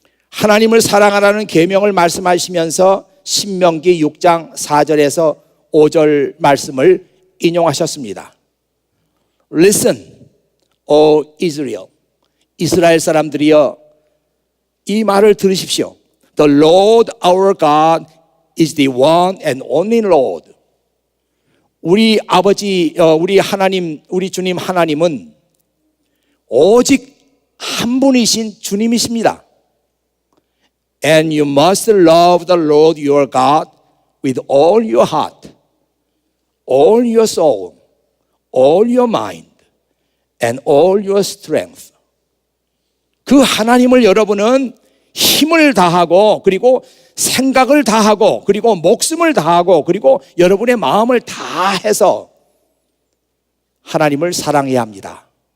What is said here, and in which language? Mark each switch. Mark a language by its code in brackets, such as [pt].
[ko] 하나님을 사랑하라는 계명을 말씀하시면서 신명기 6장 4절에서 5절 말씀을 인용하셨습니다. [en] Listen, O Israel. [ko] 이스라엘 사람들이여, 이 말을 들으십시오. [en] The Lord our God is the one and only Lord. [ko] 우리 아버지, 우리 하나님, 우리 주님 하나님은 오직 한 분이신 주님이십니다. [en] And you must love the Lord your God with all your heart, all your soul, all your mind, and all your strength. [ko] 그 하나님을 여러분은 힘을 다하고, 그리고 생각을 다하고, 그리고 목숨을 다하고, 그리고 여러분의 마음을 다해서 하나님을 사랑해야 합니다.